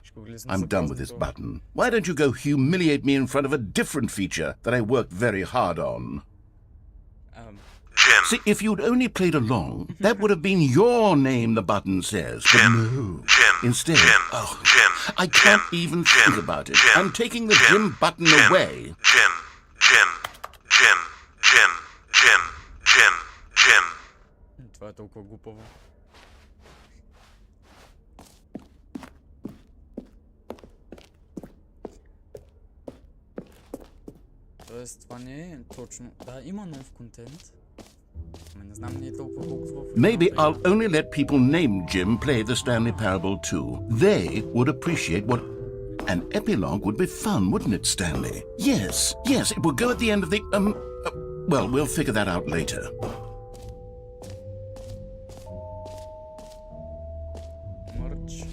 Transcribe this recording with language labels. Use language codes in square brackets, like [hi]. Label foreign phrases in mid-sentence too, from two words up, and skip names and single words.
[en] I'm done with this button. Why don't you go humiliate me in front of a different feature that I worked very hard on? Jim. See, if you'd only played along, that would have been your name the button says. But Jim. no. Jim. Instead, Jim. oh, Jim. I can't Jim. even Jim. think about it. Jim. I'm taking the Jim. Jim button Jim. away. Jim. Jim. Jim. Jim. Jim. Jim. Jim. [bg] Това е толкова глупаво. Тоест, това не е точно... Да, има нов контент. Ама не знам, не е толкова колкото в... [en] Maybe I'll only let people named Jim play the Stanley Parable too. They would appreciate what... An epilogue would be fun, wouldn't it, Stanley? Yes, it will go at the end of the... well, we'll figure that out later. Merch.